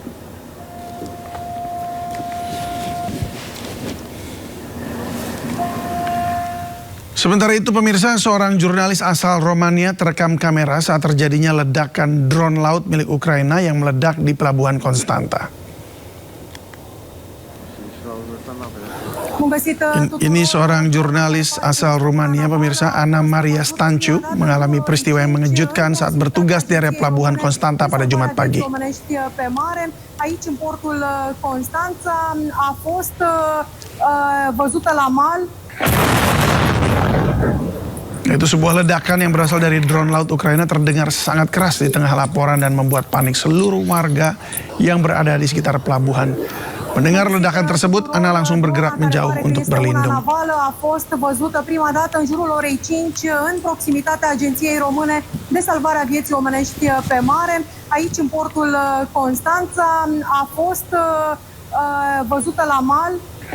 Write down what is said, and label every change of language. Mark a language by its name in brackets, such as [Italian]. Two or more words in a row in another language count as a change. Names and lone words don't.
[Indonesian] Sementara itu pemirsa, seorang jurnalis asal Romania terekam kamera saat terjadinya ledakan drone laut milik Ukraina yang meledak di pelabuhan Konstanta. Ini seorang jurnalis asal Rumania, pemirsa, Ana Maria Stanciu, mengalami peristiwa yang mengejutkan saat bertugas di area pelabuhan Konstanta pada Jumat pagi. [Romanian] Aici, în portul Constanța, a fost văzută la mal. [Indonesian] Itu sebuah ledakan yang berasal dari drone laut Ukraina terdengar sangat keras di tengah laporan dan membuat panik seluruh warga yang berada di sekitar pelabuhan. Mendengar ledakan tersebut, Ana langsung bergerak menjauh untuk berlindung. [Romanian] A fost văzută prima dată în jurul orei 5 în proximitatea Agenției Române de Salvare a Vieții Omenești pe Mare. Aici, în portul Constanța, a fost văzută la mal.